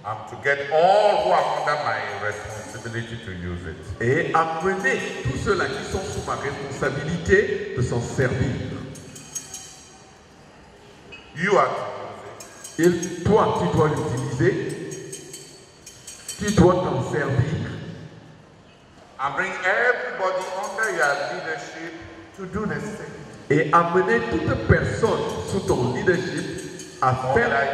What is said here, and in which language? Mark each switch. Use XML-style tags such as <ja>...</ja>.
<en>to get all who are under my responsibility to use it.</en> <fr>et amener tous ceux-là qui sont sous ma responsabilité de s'en servir.</fr> <en>You are to use it.</en> <fr>Et toi, tu dois l'utiliser, tu dois t'en servir</fr> <en>And bring everybody under your leadership to do the same.</en> <fr>Et amener toute personne sous ton leadership à faire.</fr>